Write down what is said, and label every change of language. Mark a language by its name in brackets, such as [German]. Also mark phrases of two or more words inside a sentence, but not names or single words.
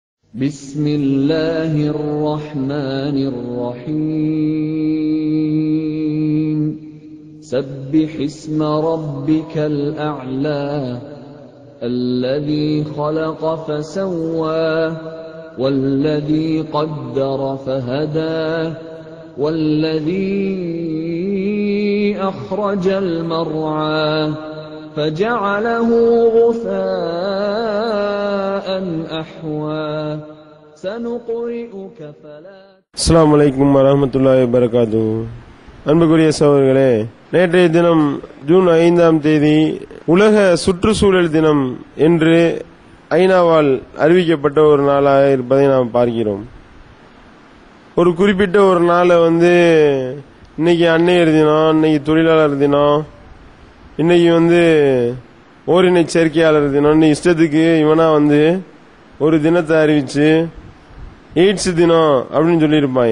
[Arabic] بسم الله الرحمن الرحيم سبح اسم ربك الأعلى الذي خلق فسوى والذي قدر فهدى والذي أخرج المرعى فجعله غثاء أحوى سنقرئك فلا. السلام عليكم ورحمة الله وبركاته. [Tamil] அன்புக்குரிய சகோதரர்களே, நேற்றைய தினம் ஜூன் 5ஆம் தேதி உலக சுற்றுச்சூழல் தினம் என்று ஐநாவால் அறிவிக்கப்பட்ட ஒரு நாளாக இருப்பதை நாம் பார்க்கிறோம். ஒரு குறிப்பிட்ட ஒரு நாளை இன்னைக்கு அன்னையர் தினம், இன்னைக்கு தொழிலாளர் தினம், இன்னைக்கு ஓரினை சேர்க்கையாளர் தினம், இஷ்டத்துக்கு இவனா ஒரு தினத்தை அறிவிச்சு எய்ட்ஸ் தினம் அப்படின்னு சொல்லியிருப்பாங்க.